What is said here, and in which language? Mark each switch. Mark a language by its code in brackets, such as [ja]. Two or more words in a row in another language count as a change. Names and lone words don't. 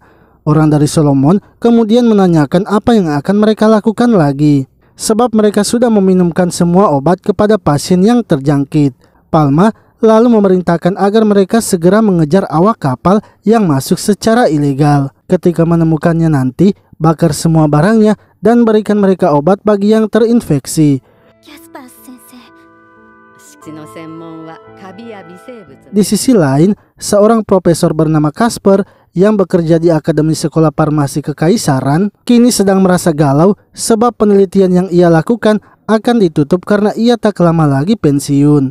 [id] Orang dari Solomon kemudian menanyakan apa yang akan mereka lakukan lagi, sebab mereka sudah meminumkan semua obat kepada pasien yang terjangkit. Palma lalu memerintahkan agar mereka segera mengejar awak kapal yang masuk secara ilegal. Ketika menemukannya nanti, bakar semua barangnya dan berikan mereka obat bagi yang terinfeksi. [ja] キャスパー先生。 [id] Di sisi lain, seorang profesor bernama Casper yang bekerja di Akademi Sekolah Farmasi Kekaisaran kini sedang merasa galau sebab penelitian yang ia lakukan akan ditutup karena ia tak lama lagi pensiun.